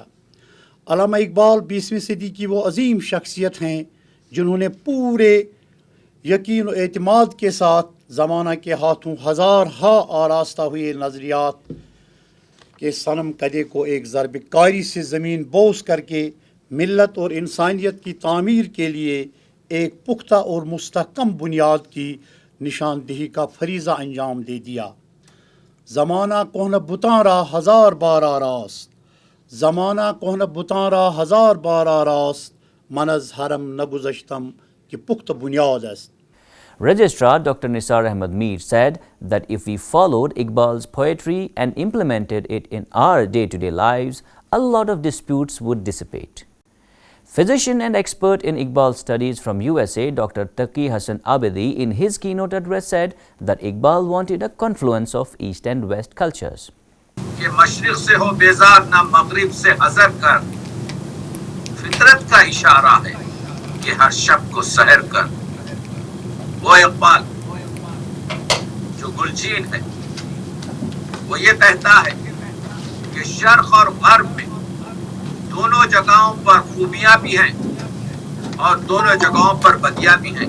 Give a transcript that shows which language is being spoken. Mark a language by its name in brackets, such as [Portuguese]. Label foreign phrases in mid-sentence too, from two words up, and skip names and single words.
[Urdu] علامہ اقبال 20ویں صدی کی وہ عظیم شخصیت ہیں جنہوں نے پورے یقین اور اعتماد کے ساتھ زمانہ کے ہاتھوں ہزار آراستہ ہوئے نظریات کے صنم کدے کو ایک ضرب کاری سے زمین بوس کرکے ملت اور انسانیت کی تعمیر کے لیے ایک پختہ اور مستحکم بنیاد کی نشاندہی کا فریضہ انجام دے دیا. [Persian] زمانه کهن بتارا هزار بار آراست، زمانه کهن بتارا هزار بار آراست، منز حرم نگذشتم که پخت بنیاد است. [English] Registrar Dr. Nisar Ahmed Mir said that if we followed Iqbal's poetry and implemented it in our day-to-day lives, a lot of disputes would dissipate. Physician and expert in Iqbal studies from USA, Dr. Taqi Hassan Abedi, in his keynote address said that Iqbal wanted a confluence of East and West cultures. [Urdu] کہ مشرق سے ہو بیزار نہ مغرب سے حذر کر، فطرت کا اشارہ ہے کہ ہر شب کو سحر کر. وہ اقبال جو گلچین ہے، وہ یہ کہتا ہے کہ شرق اور غرب میں دونوں جگہوں پر خوبیاں بھی ہیں اور دونوں جگہوں پر بدیا بھی ہیں.